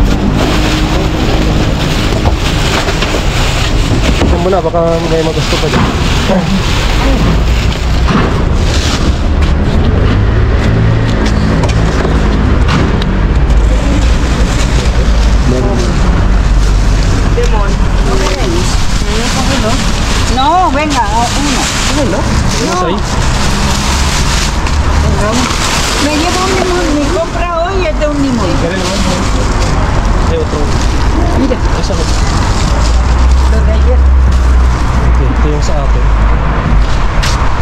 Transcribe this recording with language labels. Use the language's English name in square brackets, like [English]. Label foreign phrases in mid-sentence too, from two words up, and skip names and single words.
[Filipino] Ito mo na, baka may magusto pa dyan. Lemon. [Spanish] No, venga, uno. Masay? Me llevo un limón, me compra hoy es de un limón. ¿Quieres limón? Hay otro. Mira, Esa no. lo de ayer. [Filipino] Okay, ito yung sa akin.